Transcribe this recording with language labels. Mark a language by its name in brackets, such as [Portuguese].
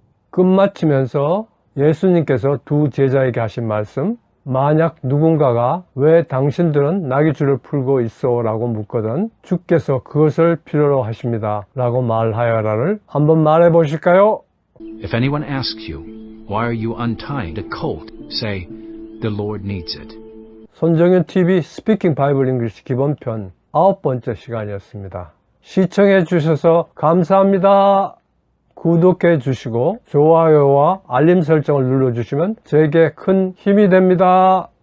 [Korean] 끝마치면서 예수님께서 두 제자에게 하신 말씀, 만약 누군가가 왜 당신들은 나귀줄을 풀고 있어? 라고 묻거든 주께서 그것을 필요로 하십니다 라고 말하여라를 한번 말해 보실까요? [English] If anyone asks you, why are you untying the colt? Say, the Lord needs it. [Korean] 손정현 TV 스피킹 바이블 잉글리시 기본편 9번째 시간이었습니다. 시청해 주셔서 감사합니다. 구독해 주시고 좋아요와 알림 설정을 눌러주시면 제게 큰 힘이 됩니다.